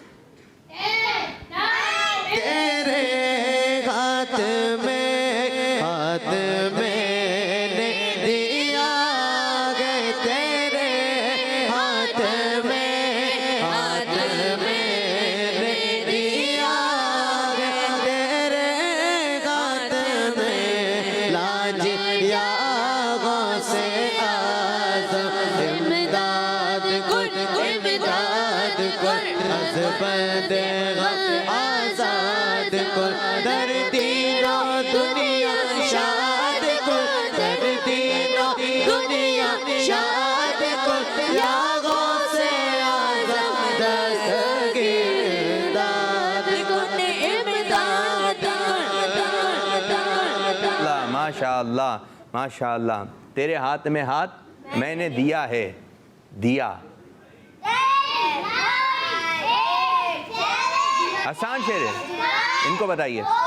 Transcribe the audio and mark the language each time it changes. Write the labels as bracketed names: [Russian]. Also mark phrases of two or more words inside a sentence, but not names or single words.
[Urdu] تیرے ہاتھ میں نے دیا گئے تیرے ہاتھ میں نے دیا گئے تیرے ہاتھ میں لاج [Persian] یا غوث اعظم امداد کن از بند غم آزاد کن در دین و دنیا شاد کن در دین و دنیا شاد کن یا غوث اعظم دستگیر امداد کن امداد کن. [Arabic] ماشاءاللہ ماشاءاللہ. [Urdu] تیرے ہاتھ میں ہاتھ میں نے دیا ہے. دیا آسان شعر ہے, ان کو بتائیے.